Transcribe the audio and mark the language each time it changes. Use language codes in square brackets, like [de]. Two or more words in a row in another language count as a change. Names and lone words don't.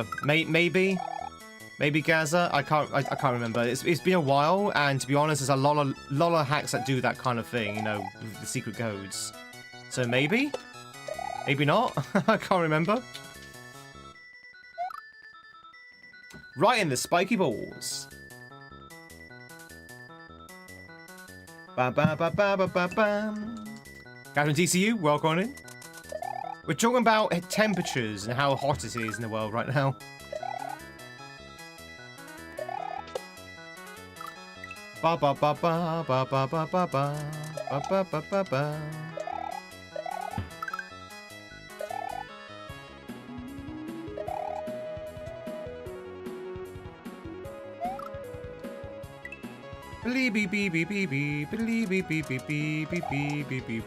[en] Maybe Gaza. I can't remember. It's been a while, and to be honest, there's a lot of hacks that do that kind of thing. You know, with the secret codes. So maybe not. I can't remember. Right in the spiky balls. Ba ba ba ba ba ba bam. Captain DCU, welcome in. We're talking about temperatures and how hot it is in the world right now. Ba ba ba ba ba ba ba ba ba ba ba ba ba. Beep beep beep beep beep beep beep beep beep beep beep beep beep beep.